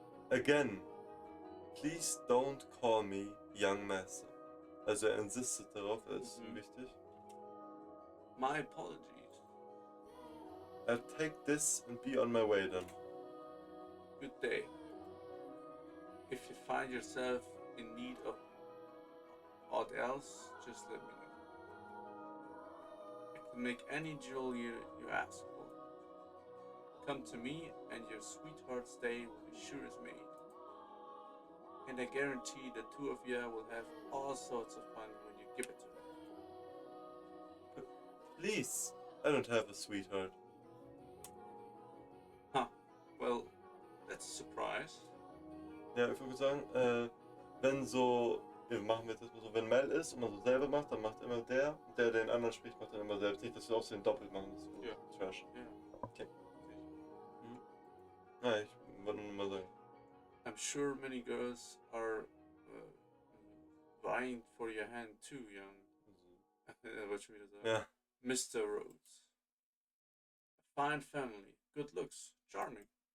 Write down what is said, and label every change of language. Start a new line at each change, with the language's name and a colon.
English: Again, please don't call me young master.
German: Also er insistet darauf, ist wichtig.
English: My apologies. I'll take this and be on my way then. Good day. If you find yourself in need of aught else, just let me know. I can make any jewelry you ask for. Come to me and your sweetheart's day will be sure as made. And I guarantee the two of you will have all sorts of fun when you give it to me. Please, I don't have a sweetheart. Huh, well, that's a surprise.
German: Ja, ich würde sagen, wenn so, ja, machen wir das mal so, wenn Mel ist und man so selber macht, dann macht immer der den anderen spricht, macht dann immer selbst. Nicht, dass wir auch so den doppelt machen, das ist so Trash. Ja. Okay. Ja, ich wollte nur mal sagen.
English: I'm sure many girls are vying for your hand too, young.
German: Was schon wieder sagen? Ja.
English: Mr. Rhodes. A fine family, good looks, charming.